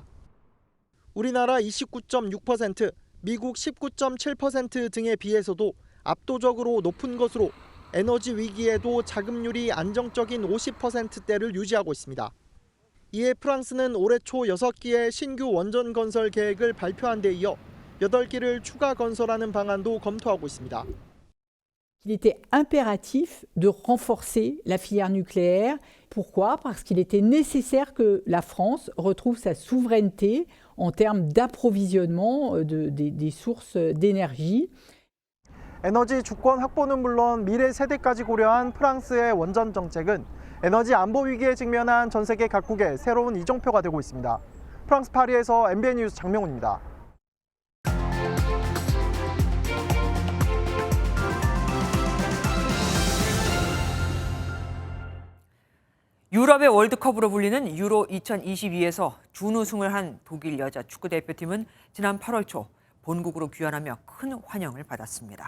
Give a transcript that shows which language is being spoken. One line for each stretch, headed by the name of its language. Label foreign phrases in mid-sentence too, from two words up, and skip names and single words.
Korean: 우리나라 29.6%, 미국 19.7% 등에 비해서도 압도적으로 높은 것으로 에너지 위기에도 자급률이 안정적인 50%대를 유지하고 있습니다. 이에 프랑스는 올해 초 6기의 신규 원전 건설 계획을 발표한 데 이어 8기를 추가 건설하는 방안도 검토하고 있습니다.
French: Il était impératif de renforcer la filière nucléaire. Pourquoi? Parce qu'il était nécessaire que la France retrouve sa souveraineté en termes d'approvisionnement des sources d'énergie.
Korean: 에너지 주권 확보는 물론 미래 세대까지 고려한 프랑스의 원전 정책은 에너지 안보 위기에 직면한 전 세계 각국의 새로운 이정표가 되고 있습니다. 프랑스 파리에서 MBN 뉴스 장명훈입니다. 유럽의 월드컵으로 불리는 유로 2022에서 준우승을 한 독일 여자 축구대표팀은 지난 8월 초 본국으로 귀환하며 큰 환영을 받았습니다.